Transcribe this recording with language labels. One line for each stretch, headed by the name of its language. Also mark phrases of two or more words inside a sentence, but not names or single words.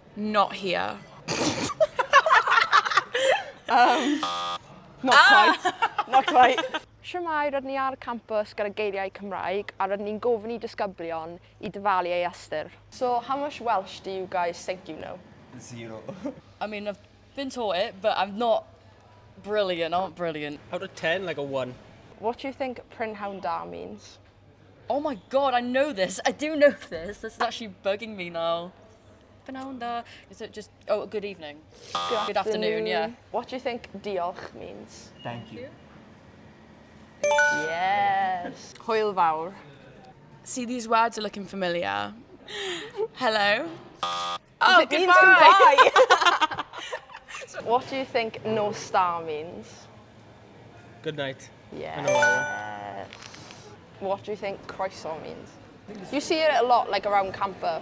English: Not here. Not quite. Not quite.
Welsh: Shwmae, rydyn ni ar y campus gyda geiriau Cymraeg a rydyn ni'n gofyn I disgyblion I dyfalu ei ystyr.
English: So, how much Welsh do you guys think you know? 0. I mean, I've been taught it, but I'm not brilliant. Out of 10, like a 1. What do you think
Welsh: prynhawn da
English: means? Oh my god, I know this. I do know this. This is actually bugging me now. Fernanda. Is it just, oh, good evening. Good afternoon, yeah. What do you think diolch means? Thank you. Yes.
Welsh: Hwyl fawr.
English: See, these words are looking familiar. Hello. Oh, it means goodbye. What do you think no star means? Good night. Yes. I know that What do you think croissant means? You see it a lot, like around campus.